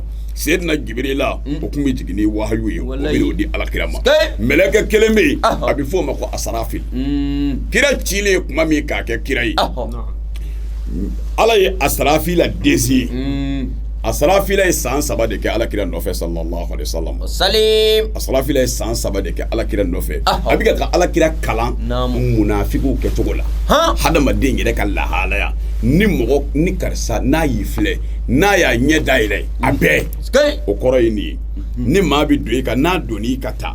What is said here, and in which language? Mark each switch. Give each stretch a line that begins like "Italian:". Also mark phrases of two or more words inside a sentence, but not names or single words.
Bambara: seyidina jibirila o tun bɛ jigin ni wahayu ye o Wallahi. bɛ n'o di alakira ma Skay! mɛlɛkɛ kelen bɛ yen Aho. a bɛ fɔ o ma ko asarafil kira cilen kuma min k'a kɛ kira ye aho ala ye asarafila desi ye asarafila ye san 3 de kɛ alakira nɔfɛ
Arabic: صلى الله عليه وسلم
Bambara: salim asarafila ye san 3 de kɛ alakira nɔfɛ Aho. a bɛ ka alakira kalan Naamu. munafigiw kɛcogo la ha hadamaden yɛrɛ ka lahalaya ni mɔgɔ ni karisa n'a y'i filɛ n'a y'a ɲɛ dayɛlɛ a bɛɛ Skay. o kɔrɔ ye nin ye ni maa bɛ don i kan n'a donn'i ka taa